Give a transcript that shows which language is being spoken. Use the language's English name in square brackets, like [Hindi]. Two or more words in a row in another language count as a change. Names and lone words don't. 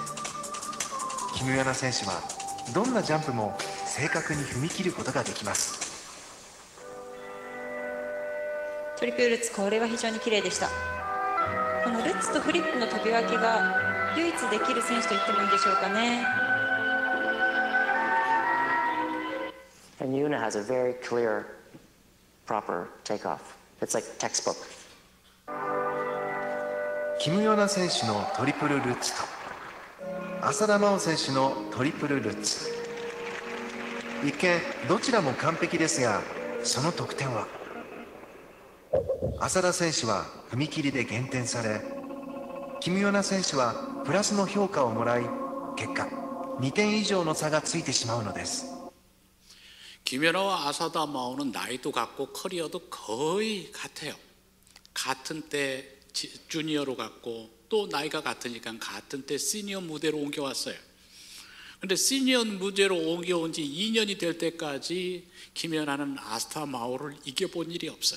[Japanese] キム・ヨナ選手はどんなジャンプも正確に踏み切ることができます。トリプルルッツ、これは非常に綺麗でした。このルッツとフリップの飛び分けが唯一できる選手と言ってもいいでしょうかね。 [English] And Yuna has a very clear, proper takeoff. It's like textbook. [Japanese] キム・ヨナ選手のトリプルルッツと浅田真央選手のトリプルルッツ。一見どちらも完璧ですが、その得点は浅田選手は踏み切りで減点され、キム・ヨナ選手はプラスの評価をもらい、結果2点以上の差がついてしまうのです。 [Korean] 김연아와 아사다 마오는 나이도 같고 커리어도 거의 같아요. 같은 때 주니어로 갔고 또 나이가 같으니까 같은 때 시니어 무대로 옮겨왔어요. 근데 시니어 무대로 옮겨온 지 2년이 될 때까지 김연아는 아사다 마오를 이겨본 일이 없어요.